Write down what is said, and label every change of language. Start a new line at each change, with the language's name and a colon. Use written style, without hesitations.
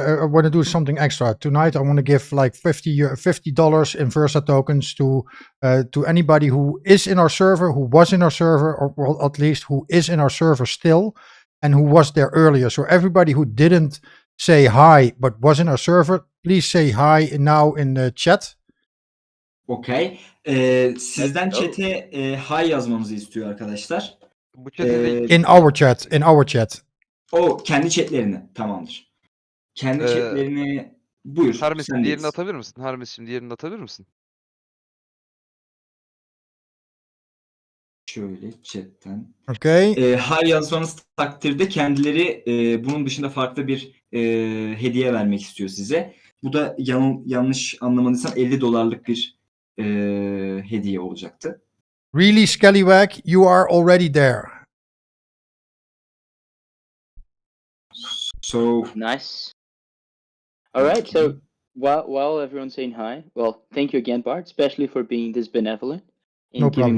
English: I want to do something extra tonight. I want to give like $50 in Versa tokens to anybody who is in our server, who was in our server, or well, at least who is in our server still, and who was there earlier. So everybody who didn't say hi but was in our server, please say hi now in the chat. Okay.
Turkish: Sizden
English: Let's go.
Turkish: chat'e hi yazmanızı istiyor arkadaşlar. Bu chat'e değil.
English: In our chat. In our chat.
Turkish: O kendi chatlerini. Tamamdır. Kendi chatlerini buyur. Hermes sendeyiz. diğerini atabilir misin? Hermes şimdi diğerini atabilir misin? Şöyle chatten.
English: Okay.
Turkish: Hi yazmanız takdirde kendileri bunun dışında farklı bir hediye vermek istiyor size. Bu da yanlış anlamadıysam $50 bir hediye olacaktı.
English: Really, Scallywag, you are already there. So Nice. All right. So while everyone's saying hi, well, thank you again, Bart, especially for being this benevolent and No giving problem.